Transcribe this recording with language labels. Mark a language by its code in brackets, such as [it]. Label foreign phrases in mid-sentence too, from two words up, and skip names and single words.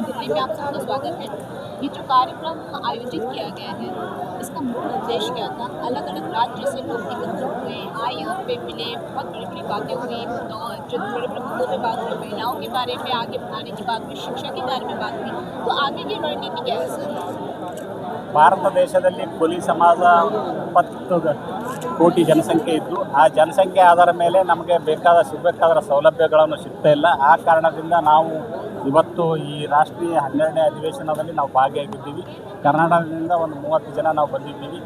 [hi] दिल्ली में आप सबका स्वागत है। ये जो कार्यक्रम आयोजित किया गया है, इसका मूल उद्देश्य क्या था? अलग अलग राज्य से लोग एकत्र हुए, आए यहाँ पे मिले, बहुत बड़ी बड़ी बातें हुई, जो बड़े बड़े मुद्दों पे बात हुई, महिलाओं के बारे में आगे बढ़ाने की बात हुई, शिक्षा के बारे में बात हुई। तो आगे की रणनीति क्या है सर? [kn] ಭಾರತ ದೇಶದಲ್ಲಿ ಕೂಲಿ ಸಮಾಜ 20 ಕೋಟಿ ಜನಸಂಖ್ಯೆ ಇದ್ದು, ಆ ಜನಸಂಖ್ಯೆ ಆಧಾರ ಮೇಲೆ ನಮಗೆ ಸಿಗಬೇಕಾದ ಸೌಲಭ್ಯಗಳನ್ನು ಸಿಗ್ತಾ ಇಲ್ಲ. ಆ ಕಾರಣದಿಂದ ನಾವು ಇವತ್ತು ಈ ರಾಷ್ಟ್ರೀಯ 12ನೇ ಅಧಿವೇಶನದಲ್ಲಿ ನಾವು ಭಾಗಿಯಾಗಿದ್ದೀವಿ. ಕರ್ನಾಟಕದಿಂದ ಒಂದು 30 ಜನ ನಾವು ಬಂದಿದ್ದೀವಿ.